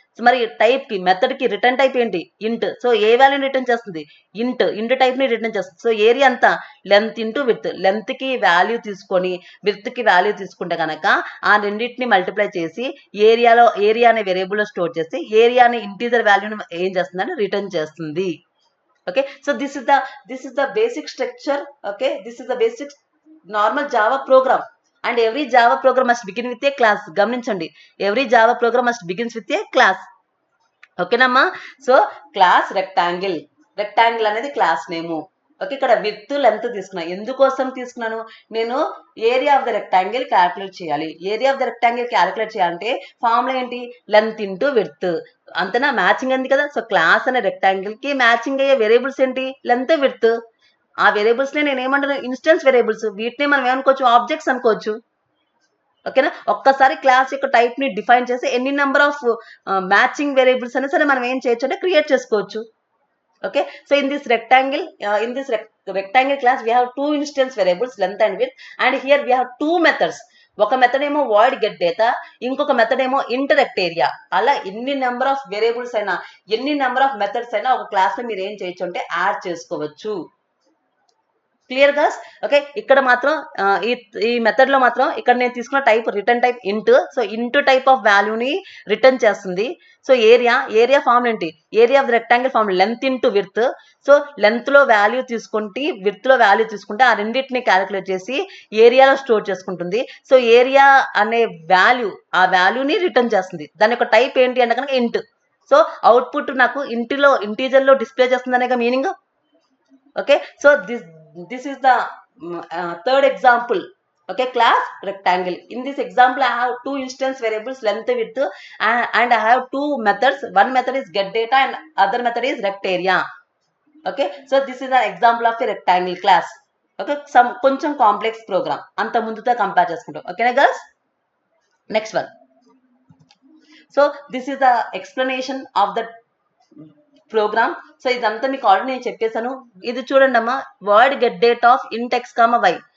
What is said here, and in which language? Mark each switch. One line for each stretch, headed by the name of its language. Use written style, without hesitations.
Telugu: So మరి type కి method కి రిటర్న్ టైప్ ఏంటి ఇంట్. సో ఏ వాల్యూని రిటర్న్ చేస్తుంది ఇంట్ టైప్ ని రిటర్న్ చేస్తుంది. సో ఏరియా అంతా లెంత్ ఇంటూ విడ్త్. లెంత్ కి వాల్యూ తీసుకొని విడ్త్ కి వాల్యూ తీసుకుంటే కనుక ఆ రెండింటిని మల్టిప్లై చేసి ఏరియా అనే వేరియబుల్ లో స్టోర్ చేసి ఏరియా అనే ఇంటీజర్ వాల్యూని ఏం చేస్తుందని రిటర్న్ చేస్తుంది.
English: Okay, so this is the basic structure. Okay, this is the basic normal Java program and every Java program must begin with a class.
Telugu: గమనించండి,
English: every Java program must begins with a class.
Telugu: ఓకేనమ్మా. So class rectangle అనేది class నేము. Okay, ఇక్కడ with length తీసుకున్నాను. ఎందుకోసం తీసుకున్నాను నేను area of the rectangle calculate చేయాలి. Area of the rectangle calculate చేయాలంటే ఫార్ములా ఏంటి లెంత్ ఇంటూ విడ్త్. అంతేనా, మ్యాచింగ్ అంది కదా. సో క్లాస్ అనే రెక్టాంగిల్ కి మ్యాచింగ్ అయ్యే వేరియబుల్స్ ఏంటి లెంత్ విడ్త్. ఆ వేరియబుల్స్ నేను ఏమంటాను, ఇన్స్టెన్స్ వేరియబుల్స్. వీటిని మనం ఏమనుకోవచ్చు, ఆబ్జెక్ట్స్ అనుకోవచ్చు. ఓకేనా. ఒక్కసారి క్లాస్ యొక్క టైప్ ని డిఫైన్ చేసి ఎన్ని నెంబర్ ఆఫ్ మ్యాచింగ్ వేరియబుల్స్ అయినా సరే మనం ఏం చేయొచ్చు అంటే క్రియేట్ చేసుకోవచ్చు. Okay.
English: So in this rectangle, rectangle class we have two instance variables length and width, and here we have two methods.
Telugu: ఒక మెథడ్ ఏమో void get data, ఇంకొక మెథడ్ ఏమో interact area. అలా ఎన్ని నెంబర్ ఆఫ్ వేరియబుల్స్ అయినా, ఎన్ని number of methods అయినా ఒక క్లాస్ లో మీరు ఏం చేయొచ్చు అంటే యాడ్ చేసుకోవచ్చు. Clear girls. ఓకే. ఇక్కడ మాత్రం ఈ మెథడ్ లో మాత్రం ఇక్కడ నేను తీసుకున్న టైప్ రిటర్న్ టైప్ ఇంట్. సో ఇంట్ టైప్ ఆఫ్ వాల్యూని రిటర్న్ చేస్తుంది. సో ఏరియా ఫార్మ్ ఏంటి, area of the rectangle form length into width. So length లో వాల్యూ తీసుకుంటే, విడ్త్ లో వాల్యూ తీసుకుంటే ఆ రెండింటిని క్యాలిక్యులేట్ చేసి ఏరియాలో స్టోర్ చేసుకుంటుంది. సో ఏరియా అనే వాల్యూ, ఆ వాల్యూని రిటర్న్ చేస్తుంది. దాని యొక్క టైప్ ఏంటి అంటే కనుక ఇంట్. సో అవుట్పుట్ నాకు ఇంటీజర్ లో డిస్ప్లే చేస్తుంది అనే meaning. Okay.
English: So this is the third example. Okay, class rectangle. In this example I have two instance variables length width, and I have two methods. One method is get data and other method is rect area. Okay, so this is an example of a rectangle class. Okay, some
Telugu: కొంచెం complex programme అంత ముందుతో compare చేసుకుంటాం. ఓకేనా girls. Next one. So this is the explanation of the programme. So ఇదంతా మీకు already నేను చెప్పేశాను. ఇది చూడండి అమ్మా, వర్డ్ గెట్ డేట్ ఆఫ్ ఇంట్ ఎక్స్ కామా వై.